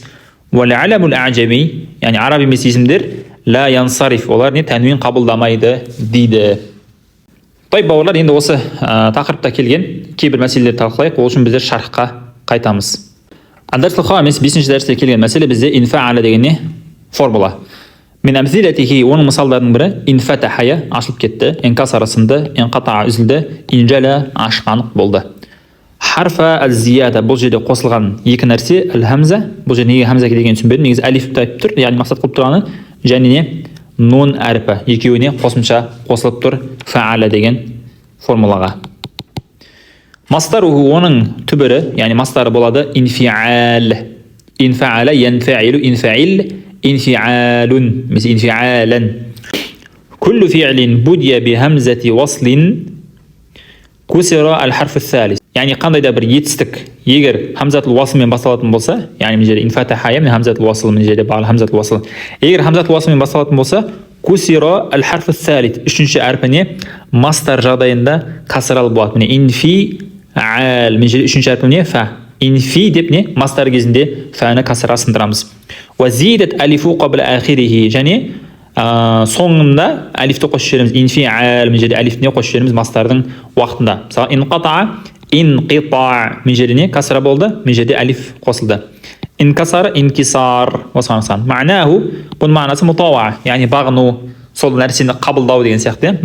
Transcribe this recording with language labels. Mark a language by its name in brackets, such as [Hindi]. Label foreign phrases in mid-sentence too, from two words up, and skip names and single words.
[Arabic] والأعلام الأعجمية [Kazakh] яғни араб емес есімдер ла янсариф олар не тануын қабылдамайды дейді. Той бауырлар енді осы тақырыпта келген кейбір мәселелерді талқылайық. Ол үшін біздер шархқа қайтамыз. [Arabic] الدرس الخامس [Kazakh] 5-ші дәрісте келген мәселе бізде инфа'ала деген не формула. [Arabic] من أمثلته [Kazakh] оның мысалдарының бірі инфатахая ашылып кетті, инкасара сынды, инқатаа үзілді, инжала ашқанық болды. [Arabic] حرفا الزيادة [Kazakh] бұл жерде қосылған екі нәрсе ал-хамза. Бұл жерде неге хамза деген түсінбедім. Негізі алиф тайып тұр, яғни мақсат қылып тұрғаны және не нун әрпі екеуіне қосымша қосылып тұр фа'ала деген формулаға. Мастаруху оның түбірі, яғни мастары болады инфи'ал. [Arabic] انفعل ينفعل انفعل انفعال مثل انفعالا. كل فعل بدئ بهمزة وصل كسر الحرف الثالث. [Kazakh] Яғни қандай да бір етістік егер хамзатул уаслмен басталатын болса, яғни мына жерде инфатаха мен хамзатул уасл мына жерде бағал хамзатул уасл. Егер хамзатул уаслмен басталатын болса, [Arabic] كسر الحرف الثالث [Kazakh] үшінші әрпіне мастар жағдайында касрал болады. Міне инфи'ал мына жерде үшінші әрпіне фа. Инфи деп не мастар кезінде фаны касра сындырамыз. [Arabic] وزيدت ألف قبل آخره [Kazakh] және соңында алифті қосып жібереміз. Инфи'ал мына жерде алифне қосып жібереміз мастардың уақытында. Мысалы инқатаа инқита мына жерде не касра болды, мына жерде алиф қосылды. Инкасар инкисар осыған ұқсас. Ма'наху бұның мағынасы мутауа, яғни бағыну, сол нәрсені қабылдау деген сияқты.